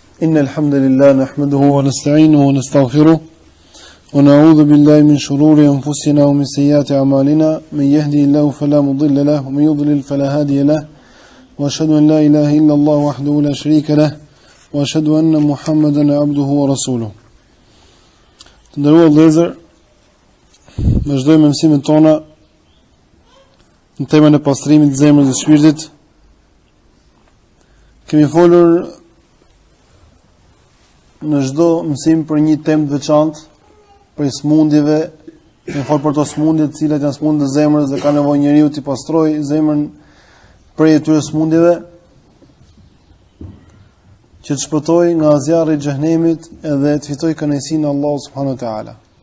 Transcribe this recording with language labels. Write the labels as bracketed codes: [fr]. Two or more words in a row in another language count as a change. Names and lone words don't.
[ar] إن الحمد لله نحمده ونستعينه ونستغفره ونعوذ بالله من شرور أنفسنا ومن سيئات أعمالنا من يهدي الله فلا مضل له ومن يضلل فلا هادي له وأشهد أن لا إله إلا الله وحده لا شريك له وأشهد أن محمدا عبده ورسوله. [sq] Të nderuar vëllezër, vazhdojmë mësimin tona në temën e pastrimit të zemrës dhe shpirtit. Kemi folur në çdo mësim për një temë të veçantë, për smundjeve, kemi folur për to smundje të cilat janë smundje të zemrës dhe ka nevojë njeriu të pastrojë zemrën prej atyre smundjeve, që të shpëtoj nga zjarri i xhenemit edhe të fitoj kënaqësinë e Allahut subhanahu wa taala.